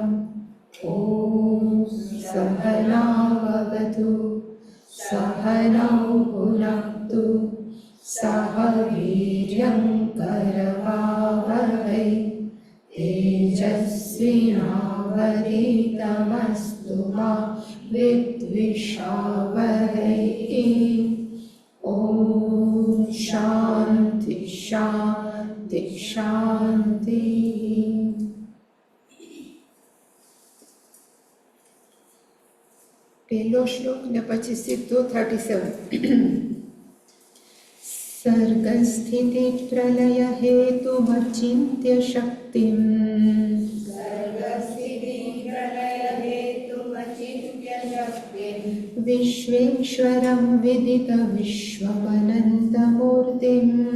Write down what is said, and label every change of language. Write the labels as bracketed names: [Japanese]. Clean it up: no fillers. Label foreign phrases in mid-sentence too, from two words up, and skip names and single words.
[Sanskrit] ॐ सहनाववतु सहनौ भुनक्तु सह वीर्यं करवावहै तेजस्विनावधीतमस्तु मा विद्विषावहै। ॐ शान्ति शान्ति शान्तिः। [Gujarati] પહેલો શ્લોક ને પછી સીધો 37। [Sanskrit] सर्गस्थिति प्रलय हेतुमचिन्त्य शक्तिं विश्वेश्वरं विदित विश्वमनन्तमूर्तिं